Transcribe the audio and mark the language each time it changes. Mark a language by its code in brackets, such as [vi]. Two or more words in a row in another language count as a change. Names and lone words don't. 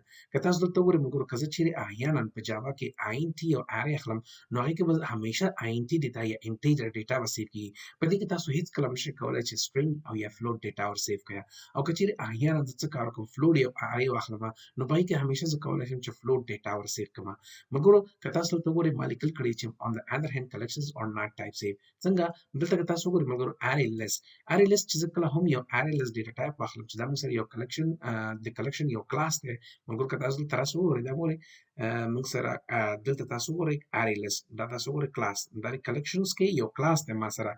[ps] که تاسو دلته وګورئ ملګرو که زه چیرې احیانا په جاوا کې INT او ارې اخلم نو هغې کې به همیشه [en] INT data [ps] یا [en] integer data [ps] به سیف کېږي. په دې کې تاسو هېڅکله نشئ کولی چې سټرینګ او یا [en] float data [ps] ور سیف کړئ. او که چیرې احیانا زه څه کار وکړم فلوټ یا ارې واخلم نو په هغې کې همیشه زه کولی شم چې [en] float data [ps] ور سیف کړم. ملګرو که تاسو دلته وګورئ ما لیکل کړي چې [en] on the other hand collections are not type safe. [ps] څنګه دلته که تاسو وګورئ ملګرو [en] array list [ps] چې زه کله هم یو [en] array list data type [ps] واخلم چې دا موږ سره یو د کلیکشن یو کلاس دی. ملګرو که تاسو دلته راسه وګورئ دا وګورئ موږ سره دلته تاسو وګورئ [en] array list, [ps] دا تاسو وګورئ کلاس، دا د کلیکشنز کې یو کلاس دی ما سره.